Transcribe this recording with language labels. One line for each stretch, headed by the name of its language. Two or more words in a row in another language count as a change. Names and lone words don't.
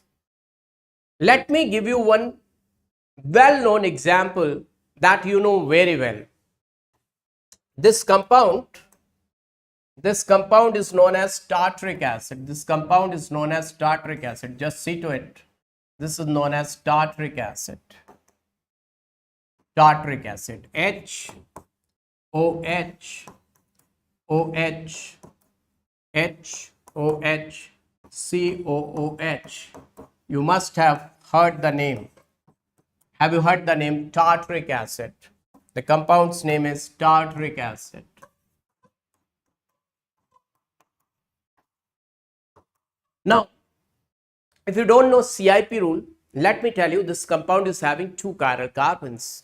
English: Let me give you one well-known example that you know very well. This compound is known as tartaric acid. This compound is known as tartaric acid. Just see to it. This is known as tartaric acid. Tartaric acid. H O H O H H O H C O O H. You must have heard the name. Have you heard the name tartaric acid? The compound's name is tartaric acid. Now, if you don't know CIP rule, let me tell you, this compound is having two chiral carbons.